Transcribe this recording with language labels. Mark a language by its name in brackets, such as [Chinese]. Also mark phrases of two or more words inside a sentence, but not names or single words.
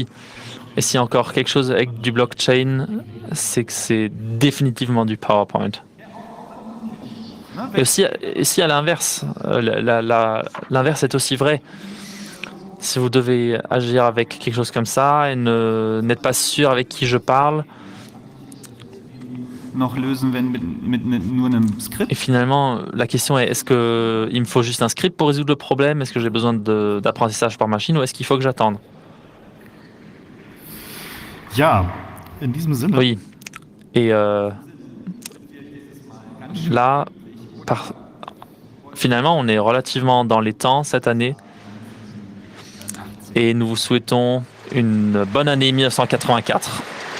[French] Et s'il y a encore quelque chose avec du blockchain, c'est que c'est définitivement du PowerPoint. Et aussi à l'inverse, l'inverse est aussi vrai. Si vous devez agir avec quelque chose comme ça et n'êtes pas sûr avec qui je parle, [German] noch lösen, wenn mit nur einem Skript? [French] et finalement, la question est, est-ce qu'il me faut juste un script pour résoudre le problème? Est-ce que j'ai besoin d'apprentissage par machine ou est-ce qu'il faut que j'attende? [German] Ja, in diesem Sinne. [French] Oui. Et là, finalement, on est relativement dans les temps cette année. Et nous vous souhaitons une bonne année 1984.